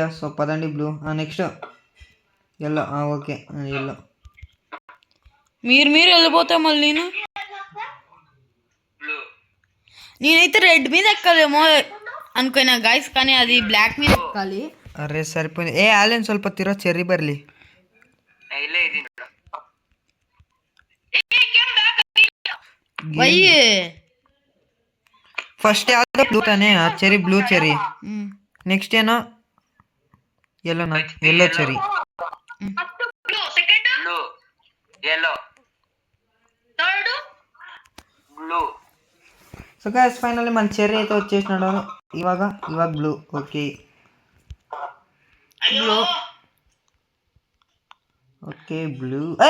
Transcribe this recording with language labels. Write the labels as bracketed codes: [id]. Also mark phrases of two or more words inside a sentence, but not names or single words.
[te] సో పదండి బ్లూ. [en] next yellow okay yellow. [te] మీరు వెళ్ళిపోతే మళ్ళీ నేనైతే రెడ్ మీద ఎక్కలేమో అనుకున్నా గైస్ కానీ అది బ్లాక్ మీద ఎక్కాలి. అరే సరిపోయింది. [kn] ఆలెన్ ಸ್ವಲ್ಪ ತಿರೋ ಚೆರ್ರಿ ಬರ್ಲಿ ಫಸ್ಟ್ ಯಾವ್ದು ಬ್ಲೂ ತಾನೆ ಚೆರಿ ಬ್ಲೂ ಚೆರಿ. ನೆಕ್ಸ್ಟ್ ಏನೋ ಎಲ್ಲೋನಾ ಎಲ್ಲೋ ಚೆರಿ [en] so guys finally [te] మన చెర్రీ అయితే వచ్చేసినాడు. [en] ఇవాగ blue okay బ్లూ okay blue